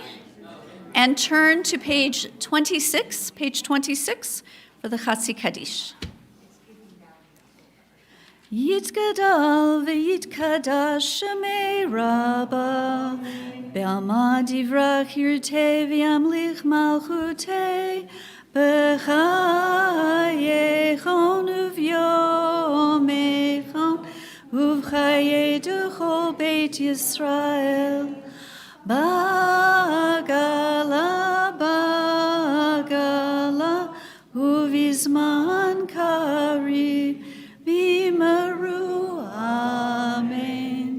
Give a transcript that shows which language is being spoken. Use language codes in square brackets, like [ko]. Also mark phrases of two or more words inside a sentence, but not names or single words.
[en] and turn to page 26 for the Chatzi Kaddish. [arc] יתגדל ויתקדש שמיה רבא, בעלמא דיברא כרעותה וימליך מלכותה, בחייכון וביומיכון, ובחיי דכל בית ישראל. בעגלא, ובזמן קריב, ואמרו, amen.